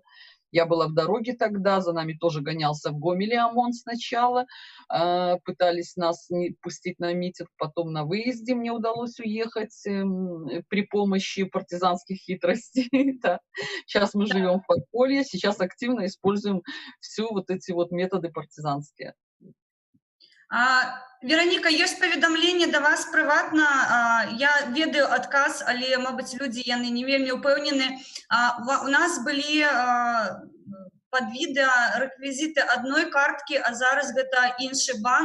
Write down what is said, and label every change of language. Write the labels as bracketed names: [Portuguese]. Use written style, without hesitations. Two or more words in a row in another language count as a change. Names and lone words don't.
[Russian] Я была в дороге тогда, за нами тоже гонялся в Гомеле ОМОН сначала, пытались нас не пустить на митинг, потом на выезде мне удалось уехать при помощи партизанских хитростей. Да. Сейчас мы живем в подполье, сейчас активно используем всю вот эти вот методы партизанские. [Belarusian] Вероніка, ёсць паведамленне да вас прыватна. Я ведаю адказ, але, мабыць, людзі яны не вельмі ўпэўнены. У нас былі пад відэа рэквізіты адной карткі, а зараз гэта іншы банк.